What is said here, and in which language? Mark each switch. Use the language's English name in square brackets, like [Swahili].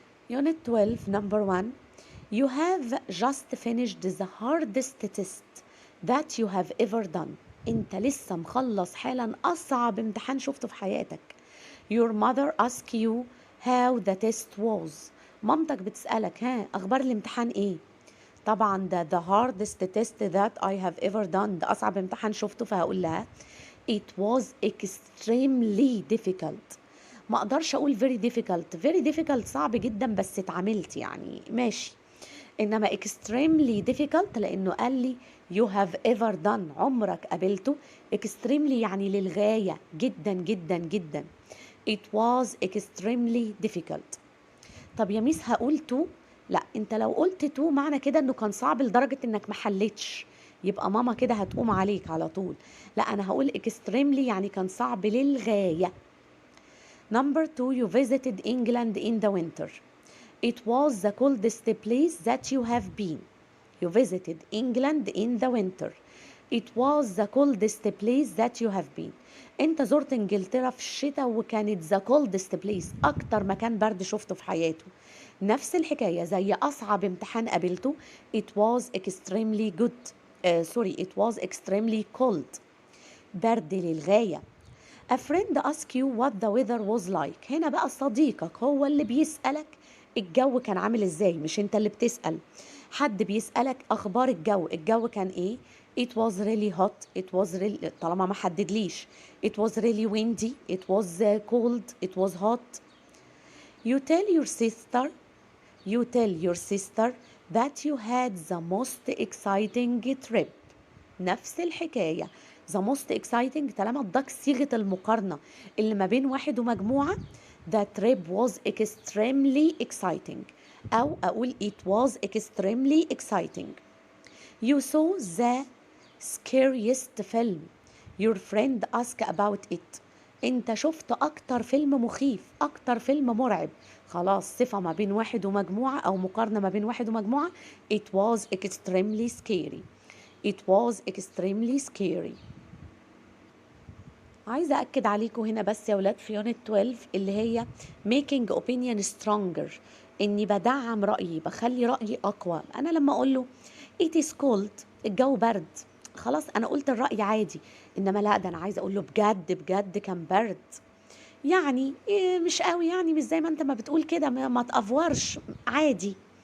[English] Unit 12 number 1 You have just finished the hardest test that you have ever done. [Arabic] انت لسه مخلص حالا اصعب امتحان شفته في حياتك. [English] Your mother asks you how the test was. [Arabic] مامتك بتسألك اخبار الامتحان ايه؟ طبعا ده [English] the hardest test that I have ever done، [Arabic] ده اصعب امتحان شفته، فهقول لها [English] it was extremely difficult. [Arabic] ما اقدرش اقول [English] very difficult [Arabic] صعب جدا بس اتعاملت يعني ماشي، انما [English] extremely difficult [Arabic] لانه قال لي [English] you have ever done [Arabic] عمرك قابلته. extremely يعني للغاية، جدا جدا جدا. [English] it was extremely difficult. [Arabic] طب يا ميس هقول to؟ لا، انت لو قلت to معنى كده انه كان صعب لدرجة انك ما حلتش، يبقى ماما كده هتقوم عليك على طول. لا، انا هقول extremely يعني كان صعب للغاية. [English] Number 2 you visited England in the winter. It was the coldest place that you have been. You visited England in the winter. It was the coldest place that you have been. [Arabic] انت زرت انجلترا في الشتاء وكانت [English] the coldest place، [Arabic] اكتر مكان برد شفته في حياته. نفس الحكاية زي اصعب امتحان قابلته. [English] It was extremely good. It was extremely cold. [Arabic] برد للغاية. [English] A friend asks you what the weather was like. [Arabic] هنا بقى صديقك هو اللي بيسألك الجو كان عامل ازاي، مش انت اللي بتسأل. حد بيسألك اخبار الجو كان ايه؟ [English] It was really hot. It was really [Arabic] طالما ما حددليش. [English] It was really windy. It was cold. It was hot. You tell your sister that you had the most exciting trip. [Arabic] نفس الحكاية. the most exciting طالما اداك صيغة المقارنة اللي ما بين واحد ومجموعة. [English] the trip was extremely exciting، [Arabic] أو أقول [English] it was extremely exciting. You saw the scariest film. Your friend asked about it. [Arabic] انت شفت اكتر فيلم مخيف، اكتر فيلم مرعب. خلاص صفة ما بين واحد ومجموعة او مقارنة ما بين واحد ومجموعة. [English] It was extremely scary. It was extremely scary. [Arabic] عايزة أكد عليكم هنا بس يا ولاد في يونت 12 اللي هي [English] making opinion stronger، [Arabic] إني بدعم رأيي، بخلي رأيي أقوى. أنا لما أقول له [English] it is cold، [Arabic] الجو برد، خلاص أنا قلت الرأي عادي. إنما لا، ده أنا عايزة أقول له بجد بجد كان برد، يعني إيه مش قوي، يعني مش زي ما أنت ما بتقول كده، ما تأفورش، عادي.